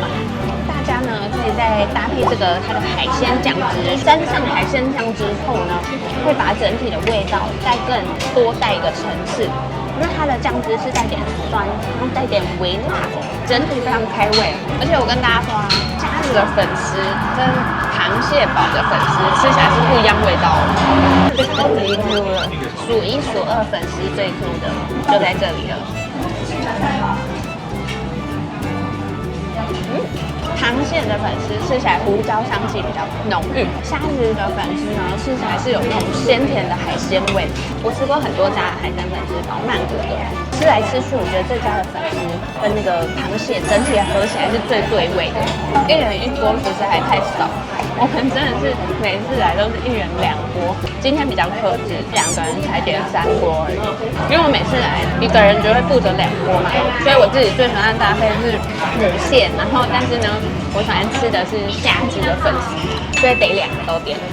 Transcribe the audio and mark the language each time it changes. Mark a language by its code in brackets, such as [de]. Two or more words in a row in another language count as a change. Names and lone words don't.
[zh] 大家呢可以再搭配這個它的海鮮醬汁，沾上海鮮醬之後呢，會把整體的味道再更多帶一個層次。因為它的醬汁是帶點酸，然後帶點微辣，整體非常開胃。而且我跟大家說啊，蝦子的粉絲跟螃蟹堡的粉絲吃起來是不一樣味道的，超級 Q 了，數一数二粉絲最 Q 的就在這裡了。螃蟹的粉絲吃起来胡椒香氣比較濃郁，蝦子的粉絲呢吃起來是有那種鮮甜的海鮮味。我吃過很多家的海鮮粉絲堡，曼谷的，吃來吃去，我覺得這家的粉絲跟那個螃蟹整體合起來是最對味的。一人一鍋其實還太少，我們真的是每次來都是一人2鍋，今天比較克制，2個人才點3鍋而已。因為我每次來1個人就會負責2鍋嘛，所以我自己最喜歡的搭配是母蟹，然後但是呢，我喜歡吃的是蝦子的粉絲，所以得2個都點。